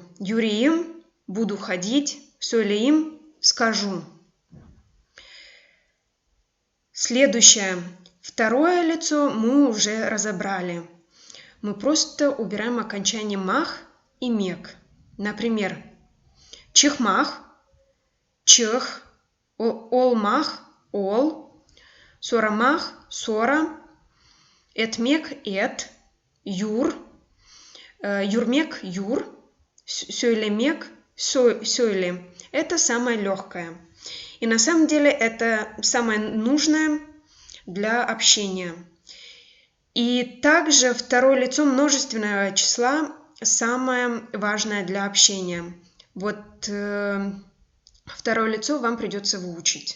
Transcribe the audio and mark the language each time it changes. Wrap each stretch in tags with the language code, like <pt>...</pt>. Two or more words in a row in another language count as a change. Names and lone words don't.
<ru>Юриим буду ходить. Сөйлеим скажу. Следующее. Второе лицо мы уже разобрали. Мы просто убираем окончание мах и мек. Например,</ru> <tr>çıkmak, çık, olmak, ol, sormak, sor, etmek, et, yür, yürümek, yür, söylemek, сөйле.</tr> <ru>Это самое легкое. И на самом деле это самое нужное для общения. И также второе лицо множественного числа самое важное для общения. Вот второе лицо вам придется выучить.</ru>